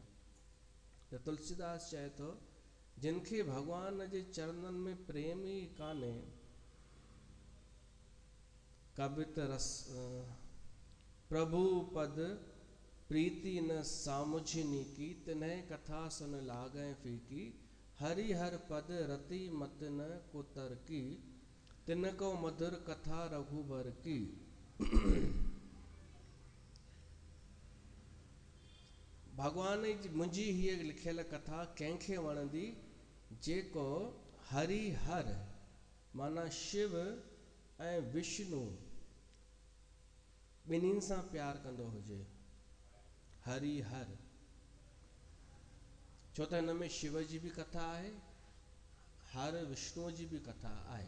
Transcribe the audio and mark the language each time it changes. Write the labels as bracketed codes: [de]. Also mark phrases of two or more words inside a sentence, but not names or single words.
[sd] त तुलसीदास चए थो जिनखे भॻवान जे चरणनि में प्रेम ई कान्हे, [awa] कबित रस प्रभु पद प्रीति न सामुझनी की, तिन्हें कथा सुन लागहि फीकी। हरि हर पद रति मत न कुतर की, तिनको मधुर कथा रघुबर की। [sd] भगवान जी मुंहिंजी हीअ लिखियल कथा कंहिंखे वणंदी, जेको हरि हर माना शिव ऐं विष्णु ॿिन्हिनि सां प्यार कंदो हुजे। हरि हर, छो त हिन में शिव जी बि कथा आहे, हर विष्णुअ जी बि कथा आहे।